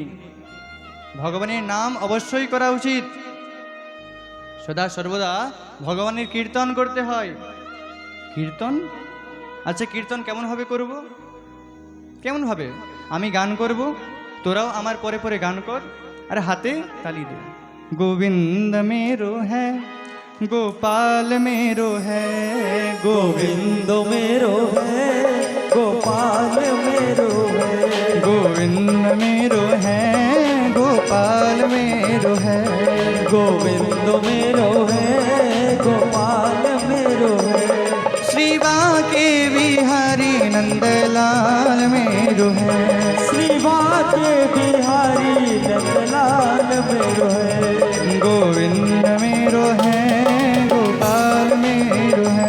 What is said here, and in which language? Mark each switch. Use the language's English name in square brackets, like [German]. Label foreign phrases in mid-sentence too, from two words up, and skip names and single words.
[Bangla] ভগবানের নাম অবশ্যই করা উচিত, সদা সর্বদা ভগবানের কীর্তন করতে হয়। কীর্তন, আচ্ছা কীর্তন কেমন ভাবে করব? কেমন ভাবে? আমি গান করব, তোরাও আমার পরে পরে গান কর, আর হাতে তালি দে। [Hindi] গোবিন্দ मेरो है गोपाल मेरो है, गोविंद मेरो है गोपाल मेरो है। गोविंद मेरो है गोपाल मेरो है। गोविंद मेरो है गोपाल मेरो है। श्री बांके बिहारी नंदलाल मेरो है। श्री बांके बिहारी नंदलाल मेरो है। गोविंद मेरो है गोपाल मेरो है।